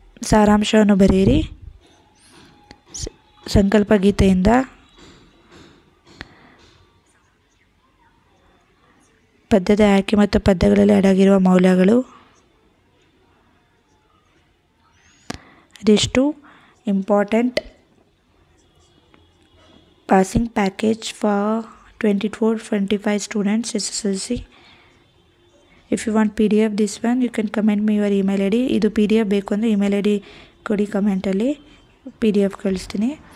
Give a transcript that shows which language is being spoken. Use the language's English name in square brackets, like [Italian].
[Kannada] ಸಾರಾಂಶವನ್ನು ಬರೆಯಿರಿ. ಸಂಕಲ್ಪ ಗೀತೆಯಿಂದ ಪದ್ಯದ ಆಯ್ಕೆ ಮತ್ತು ಪದ್ಯಗಳಲ್ಲಿ ಅಡಗಿರುವ ಮೌಲ್ಯಗಳು. ಇದಿಷ್ಟು [English] Important passing package for 24-25 students SSLC. If you want PDF this one, you can comment me your email ID. [Kannada] ಇದು PDF ಬೇಕು ಅಂದರೆ ಇಮೇಲ್ ID ಕೊಡಿ ಕಮೆಂಟಲ್ಲಿ, PDF ಕಳಿಸ್ತೀನಿ.